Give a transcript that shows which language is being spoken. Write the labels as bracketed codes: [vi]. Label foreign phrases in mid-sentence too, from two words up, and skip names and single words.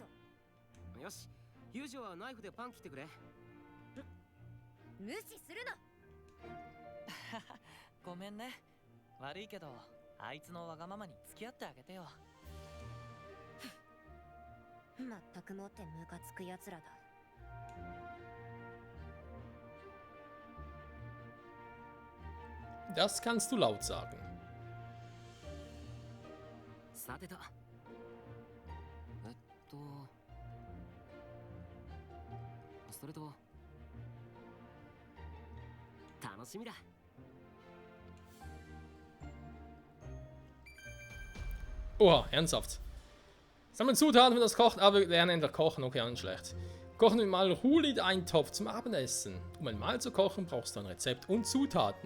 [ja] よし、ユージオはナイフでパン切ってくれ。無視するな。ごめんね。悪いけどあいつのわがままに付き合ってあげてよ。まったくもってムカつくやつらだ。 [de] Das kannst du laut sagen. [ja] さてと。それと、楽しみだ。 [de] Oha, ernsthaft. Sammeln Zutaten für das Kochen, aber wir lernen endlich kochen, okay, auch nicht schlecht. Kochen wir mal Hulid-Eintopf zum Abendessen. Um ein Mahl zu kochen, brauchst du ein Rezept und Zutaten.